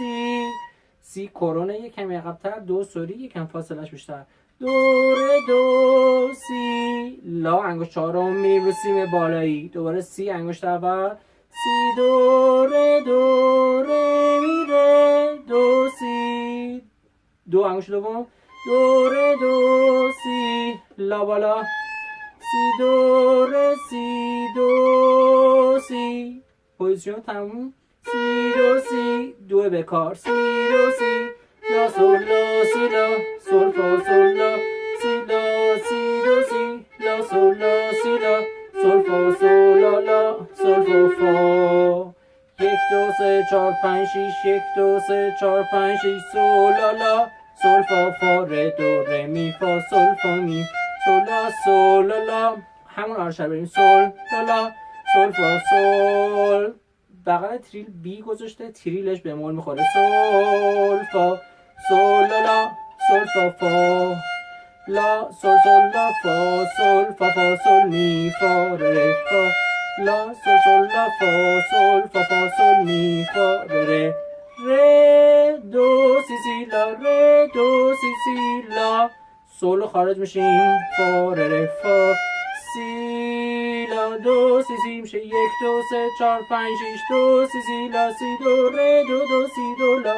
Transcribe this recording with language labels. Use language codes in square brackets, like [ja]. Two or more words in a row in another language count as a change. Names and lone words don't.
[fa] سی کرونه یک کمی عقب‌تر، دو سوری یکم فاصلش بیشتر، دو ره دو سی لا انگشت چهارم میریم رو سیم بالایی، دوباره سی انگشت اول سی دو ره می ره دو سی دو انگشت دوم دو ره دو سی لا بالا سی دو ره سی دو سی. پوزیشن تموم. سی دو بکار سی دو سی لا سول لا سی لا سول فا سول لا سی لا سی دو سی لا سول لا سی لا سول فا سول لا سول فا 1 2 3 4 5 6 1 2 3 4 5 6 سول لا سول فا ره دو ره می فا سول فا می سول لا. همون آرشر بریم سول لا سول فا سول. بغل تریل بی گذاشته، تریلش به مول میخوره سول فا سول لا سول فا فا لا سول لا فا سول می فا ره فا لا سول لا فا سول می فا ره دو سی لا ره دو سی لا سولو خارج میشیم فا ره فا سی لا دو سی میشه 1 2 3 4 5 6 دو سی لا سی دو ره دو سی دو لا.